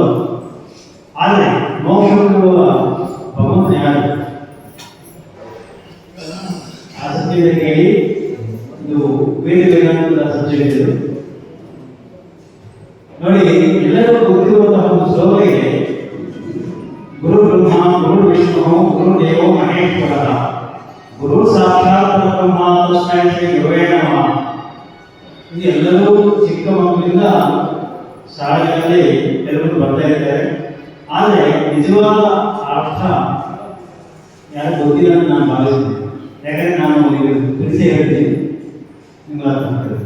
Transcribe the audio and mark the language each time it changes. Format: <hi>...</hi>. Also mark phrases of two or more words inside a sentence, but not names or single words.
<kn>ಆದರೆ ಮೋಕ್ಷ ಕೊಡುವ ಭಗವಂತ ಯಾರು? ಆ ಸತ್ಯದ ಕೇಳಿ ಇದು ವೇದ ವೇದಾಂತದ ಸಬ್ಜೆಕ್ಟ್ ಇದು. ನೋಡಿ, ಎಲ್ಲರಿಗೂ ಗೊತ್ತಿರುವಂತಹ ಒಂದು ಶ್ಲೋಕ ಇದೆ.</kn> <sa>ಗುರು ಬ್ರಹ್ಮ ಗುರು ವಿಷ್ಣು ಗುರು ದೇವೋ ಮಹೇಶ್ವರ ಗುರು ಸಾಕ್ಷಾತ್ ಬ್ರಹ್ಮ ತಸ್ಮೈ ಶ್ರೀ ಗುರುವೇ ನಮಃ.</sa> <kn>ಇದು ಎಲ್ಲರೂ ಚಿಕ್ಕ ಮಕ್ಕಳಿಂದ ಶಾಲೆಗಳಲ್ಲಿ ಎಲ್ಲರೂ ಬರ್ತಾ ಇರ್ತಾರೆ. ಆದರೆ ನಿಜವಾದ ಅರ್ಥ ಯಾರು ಗೊತ್ತಿಲ್ಲ ಅಂತ ನಾನು ಭಾವಿಸ್ತೀನಿ. ಯಾಕಂದ್ರೆ ನಾನು ತಿಳಿಸಿ ಹೇಳ್ತೀನಿ, ನಿಮ್ಗೆ ಅರ್ಥ ಆಗ್ತದೆ.</kn>